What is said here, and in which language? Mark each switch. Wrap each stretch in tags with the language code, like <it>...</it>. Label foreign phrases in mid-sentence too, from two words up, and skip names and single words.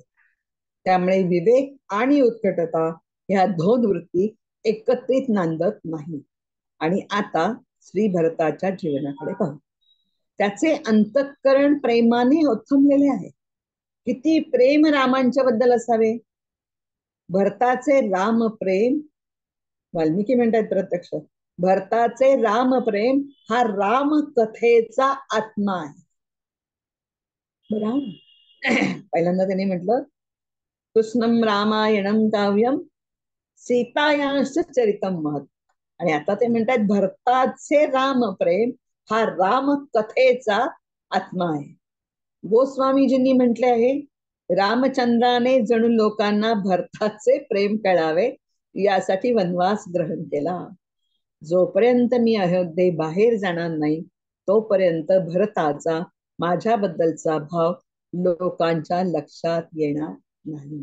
<mr>त्यामुळे विवेक आणि उत्कटता ह्या दोन वृत्ती एकत्रित नांदत नाही. आणि आता श्री भरताच्या जीवनाकडे पाहू. त्याचे अंतःकरण प्रेमाने ओथंबलेले आहे. किती प्रेम रामांच्या बद्दल असावे. भरताचे राम प्रेम, वाल्मिकी म्हणतात प्रत्यक्ष, भरताचे राम प्रेम हा राम कथेचा आत्मा आहे. पहिल्यांदा त्यांनी म्हटलं</mr> <sa>कृष्णम रामायणम काव्यम सीतायांश चरितम महत्.</sa> <mr>आणि आता ते म्हणतात भरताचे राम प्रेम हा राम कथेचा आत्मा आहे. गोस्वामीजींनी म्हटले आहे रामचंद्राने जणू लोकांना भरताचे प्रेम कळावे यासाठी वनवास ग्रहण केला. जोपर्यंत मी अयोध्ये बाहेर जाणार नाही तोपर्यंत भरताचा माझ्याबद्दलचा भाव लोकांच्या लक्षात येणार नाही.</mr>